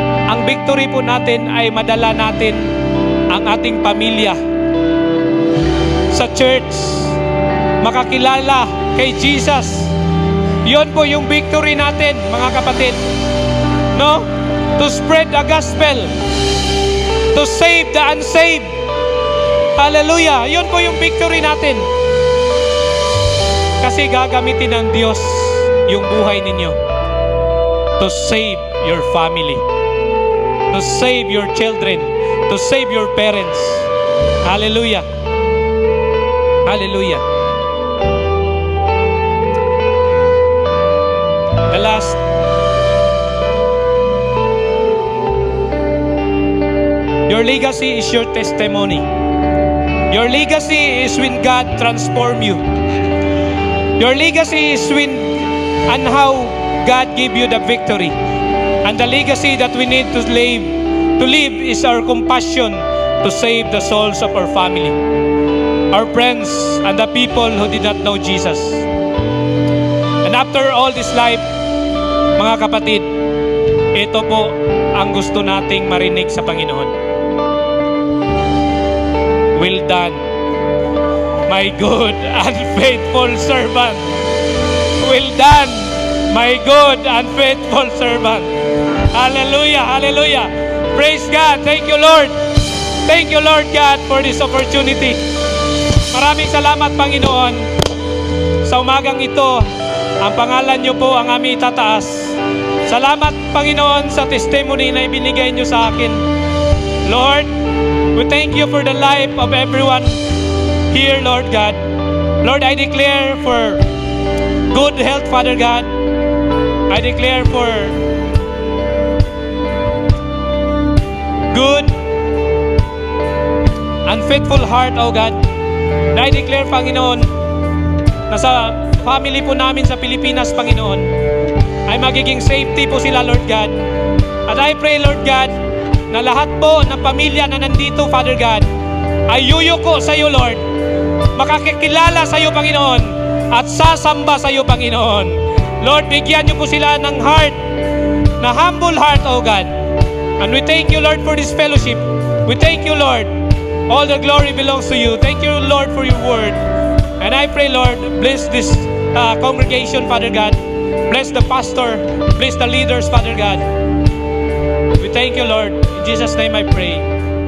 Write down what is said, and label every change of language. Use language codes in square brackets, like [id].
[tl] Ang victory po natin ay madala natin ang ating pamilya sa church, makakilala kay Jesus. Yon po yung victory natin, mga kapatid. No? [en] To spread the gospel, to save the unsaved. Hallelujah. [tl] Yon po yung victory natin. Kasi gagamitin ng Diyos yung buhay ninyo [en] to save your family, to save your children, to save your parents. Hallelujah. Hallelujah. The last, your legacy is your testimony. Your legacy is when God transform you. Your legacy is when and how God gave you the victory. And the legacy that we need to live is our compassion to save the souls of our family, our friends, and the people who did not know Jesus. And after all this life, [tl] mga kapatid, ito po ang gusto nating marinig sa Panginoon. [en] Well done, my good and faithful servant. Well done, my good and faithful servant. Hallelujah, hallelujah. Praise God. Thank you, Lord. Thank you, Lord God, for this opportunity. [tl] Maraming salamat, Panginoon, sa umagang ito, ang pangalan niyo po ang aming itataas. Salamat, Panginoon, sa testimony na ibinigay niyo sa akin. [en] Lord, we thank you for the life of everyone here, Lord God. Lord, I declare for good health, Father God. I declare for good and faithful heart, O God. And I declare, [tl] Panginoon, na sa family po namin sa Pilipinas, Panginoon, ay magiging safety po sila, Lord God. At [en] I pray, [tl] Lord God, na lahat po ng pamilya na nandito, Father God, ay yuyuko sa iyo, Lord. Makakikilala sa iyo, Panginoon, at sasamba sa iyo, Panginoon. Lord, bigyan niyo po sila ng heart, na [en] humble heart, O God. And we thank you, Lord, for this fellowship. We thank you, Lord. All the glory belongs to you. Thank you, Lord, for your word. And I pray, Lord, bless this congregation, Father God. Bless the pastor. Bless the leaders, Father God. We thank you, Lord. In Jesus' name I pray.